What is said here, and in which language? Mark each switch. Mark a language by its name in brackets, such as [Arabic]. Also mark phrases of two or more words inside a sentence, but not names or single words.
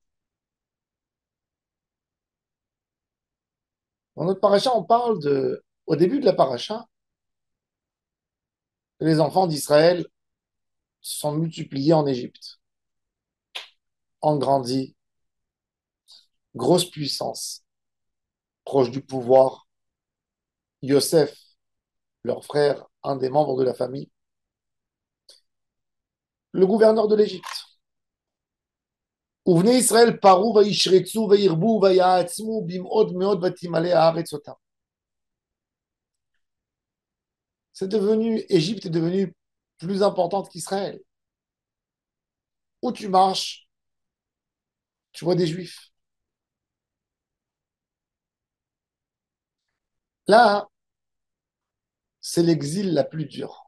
[French] Dans notre parasha, on parle au début de la parasha, les enfants d'Israël se sont multipliés en Égypte, ont grandi, grosse puissance, proche du pouvoir. Yosef, leur frère, un des membres de la famille, le gouverneur de l'Égypte. [Hebrew] ובני ישראל פרו וישרצו וירבו ויעצמו במאוד מאוד ותמלא הארץ אותם. [French] C'est devenu, Égypte est devenue plus importante qu'Israël. Où tu marches, tu vois des juifs. Là, c'est l'exil la plus dure.